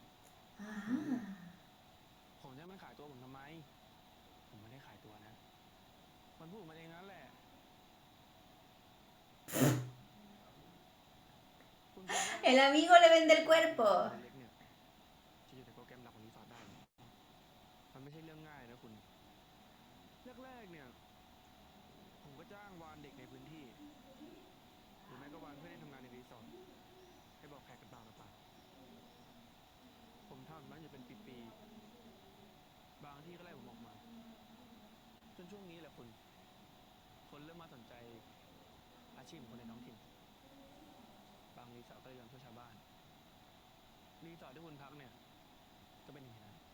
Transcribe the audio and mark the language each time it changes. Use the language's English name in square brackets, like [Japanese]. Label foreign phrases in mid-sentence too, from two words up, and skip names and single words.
[Spanish] Ah. [Thai] ผมจะมันขายตัวผมทำไม ผมไม่ได้ขายตัวนะ มันพูดมาเองนั้นแหละ คุณคิดว่า [Spanish] El amigo le vende el cuerpo. [Thai] เล็กเนี่ยจะอยู่ในโปรแกรมหลักของรีสอร์ทได้เนี่ยมันไม่ใช่เรื่องง่ายนะคุณ แรกๆเนี่ย ผม ก็จ้างวานเด็กในพื้นที่ หรือไม่ก็วานเพื่อนที่ทำงานในรีสอร์ทให้บอกแขกกันเปล่านะปะผมทำแบบนั้นอยู่เป็นปีๆ บางที่ก็ไล่ผมออกมา จนช่วงนี้แหละคุณ คนเริ่มมาสนใจอาชีพของคนในท้องถิ่น บางรีสอร์ทก็เลยยอมช่วยชาวบ้าน รีสอร์ทที่คุณพักเนี่ย ก็เป็นอย่างนี้นะ